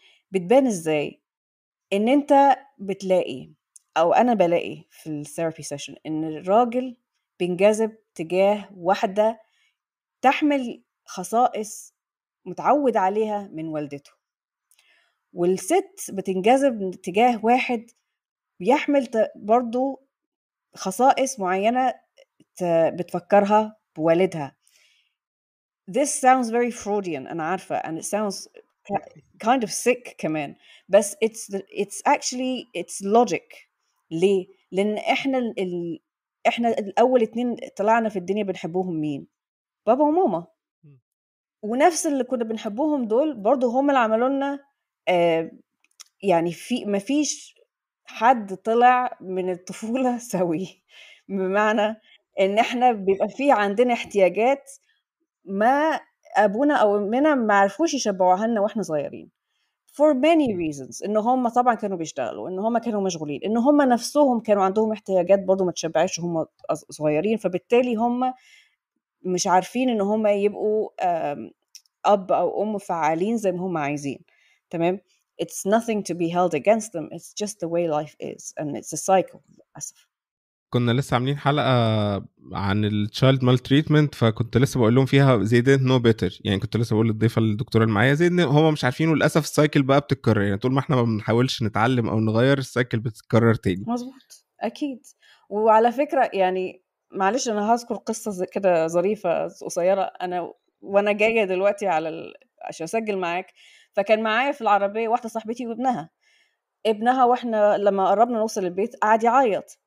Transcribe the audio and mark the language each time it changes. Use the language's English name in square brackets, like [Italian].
[Arabic] بتبان ازاي؟ ان انت بتلاقي، او انا بلاقي في الثيرابي سيشن، ان الراجل بينجذب تجاه واحده تحمل خصائص متعود عليها من والدته، والست بتنجذب تجاه واحد بيحمل برضو خصائص معينة بتفكرها بوالدها. [English] This sounds very Freudian، [Arabic] أنا عارفة [English] and it sounds kind of sick [Arabic] كمان، بس [English] it's actually it's logic. [Arabic] ليه؟ لأن إحنا الأول 2 طلعنا في الدنيا بنحبوهم مين؟ بابا وماما، ونفس اللي كنا بنحبوهم دول برضو هم اللي عملوا لنا يعني مفيش حد طلع من الطفولة سوي، بمعنى ان احنا بيبقى في عندنا احتياجات ما ابونا او امنا ما عرفوش يشبعوها لنا واحنا صغيرين [English] for many reasons، [Arabic] ان هم طبعا كانوا بيشتغلوا، ان هم كانوا مشغولين، ان هم نفسهم كانوا عندهم احتياجات برضو ما تشبعش هم صغيرين، فبالتالي هم مش عارفين ان هم يبقوا اب او ام فعالين زي ما هم عايزين. تمام. [English] it's nothing to be held against them, it's just the way life is and it's a cycle [Arabic] للأسف. كنا لسه عاملين حلقة عن التشايلد مال تريتمنت، فكنت لسه بقول لهم فيها زي [English] didn't know better، [Arabic] يعني كنت لسه بقول للضيفة الدكتورة اللي معايا زي ان هم مش عارفين، وللأسف السايكل بقى بتتكرر، يعني طول ما احنا ما بنحاولش نتعلم او نغير السايكل بتتكرر تاني. مظبوط اكيد. وعلى فكرة يعني معلش انا هذكر قصة كده ظريفة قصيرة، انا وانا جاية دلوقتي عشان اسجل معاك، فكان معايا في العربية واحدة صاحبتي ابنها واحنا لما قربنا نوصل البيت قعد يعيط.